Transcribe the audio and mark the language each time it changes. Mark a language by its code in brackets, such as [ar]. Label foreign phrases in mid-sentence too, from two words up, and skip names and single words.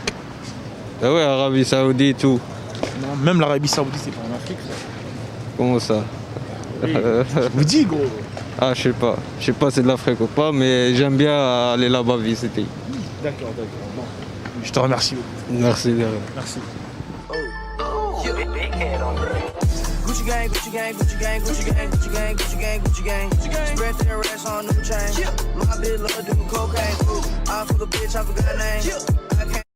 [fr] Ah ouais, Arabie Saoudite et tout. Non, même l'Arabie Saoudite, c'est pas en Afrique. Comment ça? Je vous dis, gros. Ah, je sais pas. Je sais pas c'est de l'Afrique ou pas, mais j'aime bien aller là-bas visiter. D'accord. Bon. Je te remercie. Merci. Merci. [en] Gucci gang, Gucci gang, Gucci gang, Gucci gang, Gucci gang, Gucci gang, Gucci gang, Gucci gang. Spread their ass on new chain. My bitch love doing cocaine. I fuck a bitch, I forgot her name. I can't